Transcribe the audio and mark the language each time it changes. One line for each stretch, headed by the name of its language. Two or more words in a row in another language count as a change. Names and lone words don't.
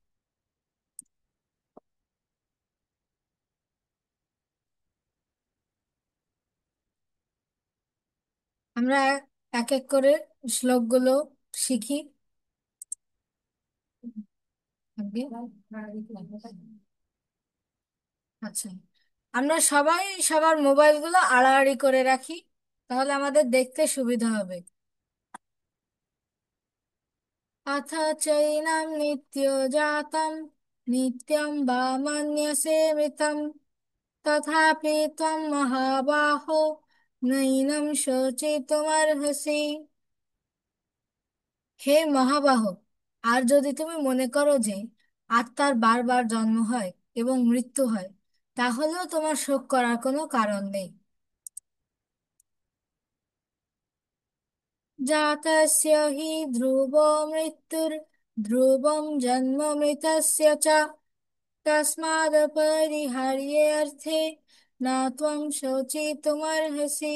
Bangla: আমরা এক এক করে শ্লোকগুলো শিখি। আগে আচ্ছা, আমরা সবাই সবার মোবাইলগুলো আড়াআড়ি করে রাখি, তাহলে আমাদের দেখতে সুবিধা হবে।
Sanskrit: अथ चैनं नित्यजातं नित्यं वा मन्यसे मृतं तथापि त्वं महाबाहो नैनं शोचितुमर्हसि।
Bangla: হে মহাবাহ, আর যদি তুমি মনে করো যে আত্মার বারবার জন্ম হয় এবং মৃত্যু হয়, তাহলেও তোমার শোক করার কোনো কারণ নেই।
Sanskrit: জাতস্য হি ধ্রুব মৃত্যুর ধ্রুবম জন্ম মৃতস্য চ তস্মাদপরিহার্যেऽর্থে না ত্বং শোচিতুমর্হসি।